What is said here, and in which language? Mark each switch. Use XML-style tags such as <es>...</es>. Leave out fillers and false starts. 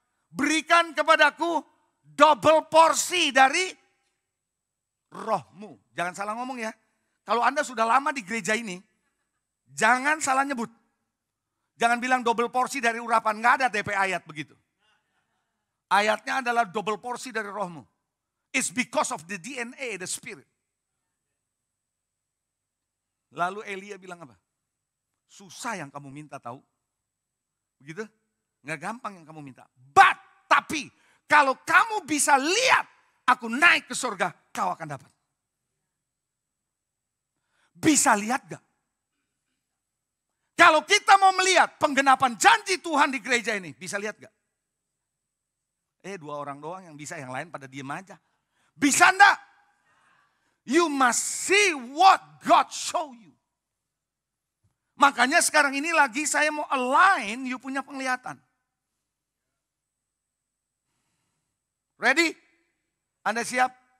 <id>Berikan kepadaku double porsi dari rohmu. Jangan salah ngomong ya. Kalau Anda sudah lama di gereja ini, jangan salah nyebut. Jangan bilang double porsi dari urapan. Nggak ada DP ayat begitu. Ayatnya adalah double porsi dari rohmu.</id> <en>It's because of the DNA, the spirit.</en> <id>Lalu Elia bilang apa? Susah yang kamu minta tahu. Begitu? Nggak gampang yang kamu minta. Tapi kalau kamu bisa lihat aku naik ke surga, kau akan dapat. Bisa lihat gak? Kalau kita mau melihat penggenapan janji Tuhan di gereja ini, bisa lihat gak? 2 orang doang yang bisa, yang lain pada diem aja. Bisa enggak?</id> <en>You must see what God show you.</en> <id>Makanya sekarang ini lagi saya mau</id> <en>align you</en> <id>punya penglihatan.</id> <en>Ready?</en> <id>Anda siap?</id>